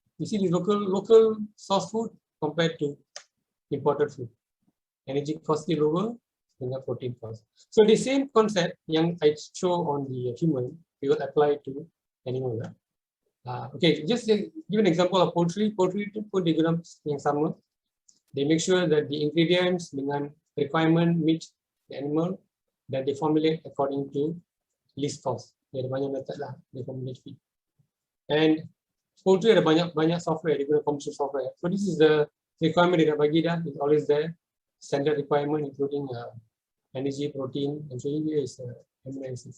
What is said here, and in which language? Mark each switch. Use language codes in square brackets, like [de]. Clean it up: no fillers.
[en] You see the local source food compared to imported food. Energy cost is lower dengan protein cost. So the same concept yang I show on the human, we will apply to animal. Okay, just give an example of poultry. [ms] Poultry itu pun dia guna yang sama. [en] They make sure that the ingredients [ms] dengan [en] requirement meet the animal, that they formulate according to least cost. [ms] Dia ada banyak method lah, [en] they formulate feed. And poultry [ms] ada banyak software, dia guna [en] commercial software. So this is the requirement [ms] dia dah bagi dah, [en] it's always there. Standard requirement including energy, protein, and so here is amino acids.